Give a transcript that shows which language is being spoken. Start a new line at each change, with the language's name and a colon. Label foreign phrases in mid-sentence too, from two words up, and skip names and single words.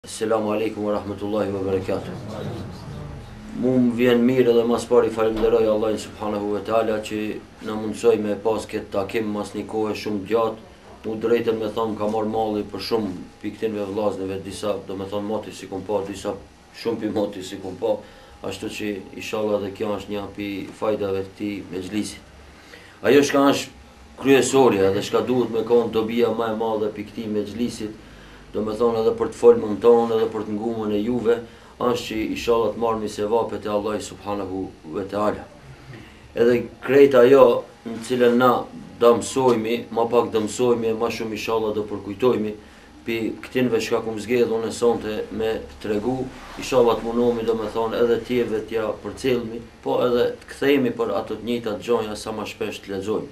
Arabic: السلام عليكم ورحمة الله وبركاته.
Albanian: Mu më vjen mirë edhe mas pari falenderoj Allahin
Arabic: سبحانه وتعالى
Albanian: që në mundsoj me pas këtë takim mas një kohë shumë gjatë. Mu drejtën me thonë ka marrë malli për shumë piktinve vllaznëve, disa do me thonë moti si kum pa, disa shumë pi moti si kum pa, ashtu që inshallah dhe kjo është një pi fajdave të këtij mexhlisit. Ajo shka është kryesorja dhe shka duhet me konë dobija më e madhe për këtij mexhlisit, do me thonë edhe për të folmën tonë, edhe për të ngumën e juve, është që inshallah të marrëmi sevapet e Allahi
Arabic: سبحانه وتعالى.
Albanian: Edhe krejt ajo në cilën na do mësojmi, ma pak do mësojmi e ma shumë inshallah do përkujtojmi, për këtinve shka kum zgjedh unë e sonte me tregu, inshallah të munohemi do me thonë edhe tjerve t'ja përcjellmi, po edhe të kthehemi për ato të njëjtat gjonja sa ma shpesh të lexojmë.